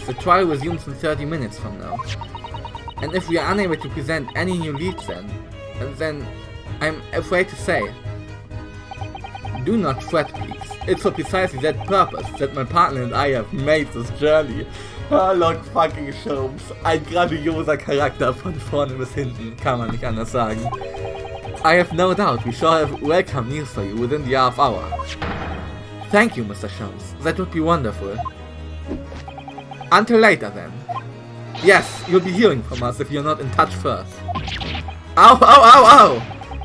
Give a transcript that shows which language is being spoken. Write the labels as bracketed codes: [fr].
[en] The trial resumes in 30 minutes from now. And if we are unable to present any new leads then I'm afraid to say, Do not fret, please. It's for precisely that purpose that my partner and I have made this journey. Sherlock fucking Holmes. [de] Ein grandioser Charakter von vorne bis hinten, kann man nicht anders sagen. [en] I have no doubt we shall have welcome news for you within the half hour. Thank you, Mr. Holmes. That would be wonderful. Until later then. Yes, you'll be hearing from us if you're not in touch first. Ow, ow, ow, ow!